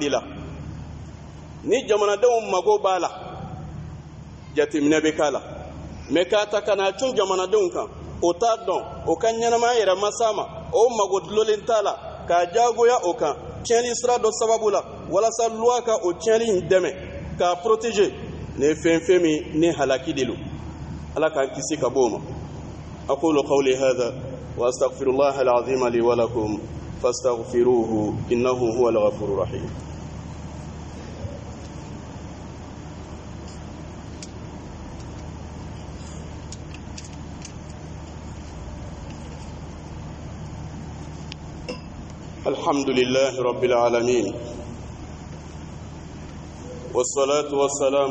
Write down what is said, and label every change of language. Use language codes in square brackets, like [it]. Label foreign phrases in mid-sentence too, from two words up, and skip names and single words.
[bm] de la ni jamanadenw mago b'a la jateminɛ bɛ k'a la mais k'a ta ka n'a cun jamanadenw kan o t'a dɔn o ka ɲɛnamaya yɛrɛ ma s'a ma o mago dulonnen t'a la k'a jagoya o kan tiɲɛli sira dɔ sababu la walasa loi ka o tiɲɛli in dɛmɛ k'a protéger ne ye fɛn min ni halaki de lo ala k'an kisi ka bɔ o ma [ar] أقول قولي هذا وأستغفر الله العظيم لي ولكم فاستغفروه إنه هو الغفور الرحيم الحمد لله رب العالمين والصلاة والسلام